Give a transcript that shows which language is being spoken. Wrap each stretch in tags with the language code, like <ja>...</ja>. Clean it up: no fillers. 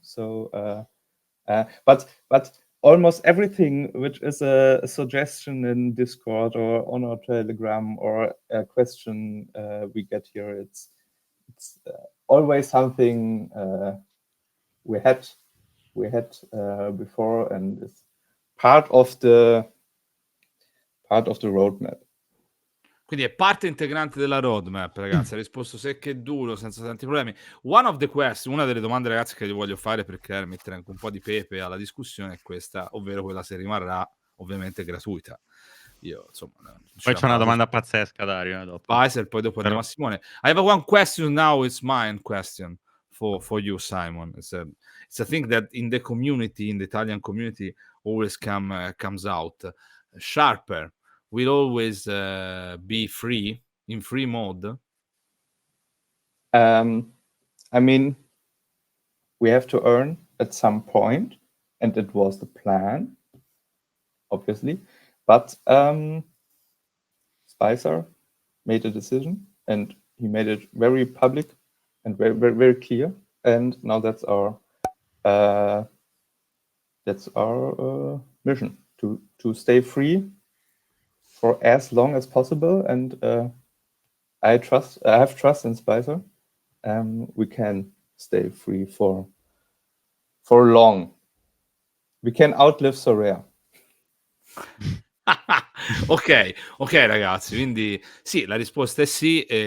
<en>So, but almost everything which is a suggestion in Discord or on our Telegram or a question we get here, it's always something we had before, and it's part of the roadmap.</en> <it>Quindi è parte integrante della roadmap, ragazzi. Ha risposto secco e duro, senza tanti problemi.</it> <en>One of the questions,</en> <it>una delle domande, ragazzi, che vi voglio fare per mettere anche un po' di pepe alla discussione è questa, ovvero quella se rimarrà ovviamente gratuita. Io, insomma, Poi c'è una domanda pazzesca, Dario, dopo. Spicer, poi dopo andiamo a Simone.</it> <en>I have one question now, it's mine question for you, Simon. It's a thing that in the community, in the Italian community, always comes out. Sharper will always be free, in free mode? I mean, we have to earn at some point, and it was the plan, obviously. But Spicer made a decision, and he made it very public and very, very, very clear. And now that's our mission, to stay free for as long as possible. And I have trust in Spicer. We can stay free for long. We can outlive Sorare.</en> <it>ok, ragazzi, quindi sì, la risposta è sì.</it>